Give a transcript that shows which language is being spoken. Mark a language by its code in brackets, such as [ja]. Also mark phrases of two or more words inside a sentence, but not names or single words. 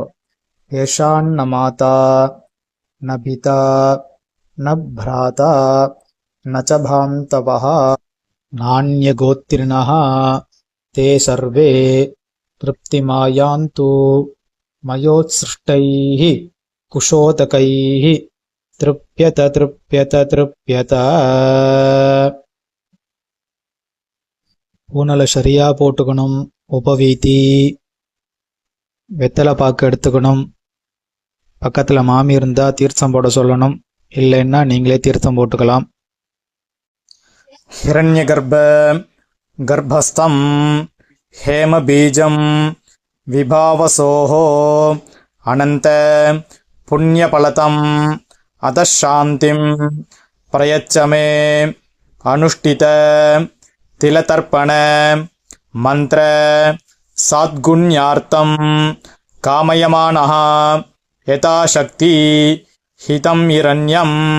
[sa] येषां न माता न पिता न भ्राता नच बान्धवाः नान्यगोत्रिणः ते सर्वे तृप्तिमायान्तु मयोत्सृष्टैः कुशोदकैः तृप्यत तृप्यत तृप्यत. [ta] பூனலை சரியா போட்டுக்கணும். உபவீதி வெத்தலை பாக்கு எடுத்துக்கணும். பக்கத்தில் மாமி இருந்தால் தீர்த்தம் போட சொல்லணும். இல்லைன்னா நீங்களே தீர்த்தம் போட்டுக்கலாம். [sa] हिरण्यगर्भ गर्भस्थं हेमबीजं विभावसोः अनन्त पुण्यफलतम् अतः शान्तिं प्रयच्छ मे अनुष्ठित तिलतर्पण मंत्र साद्गुण्यार्थं कामयमानः यथाशक्ति हितं हिरण्यं